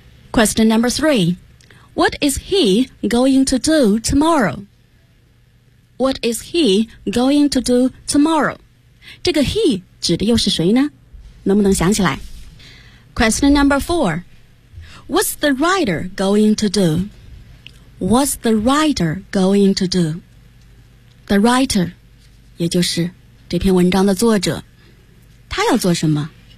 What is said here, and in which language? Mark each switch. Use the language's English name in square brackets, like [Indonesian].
[English] Question number three， What is he going to do tomorrow？ What is he going to do tomorrow？ [Chinese] 这个 he 指的又是谁呢？能不能想起来？ [English] Question number four， What's the writer going to do？ What's the writer going to do？ [Chinese] The writer 也就是这篇文章的作者，他要做什么？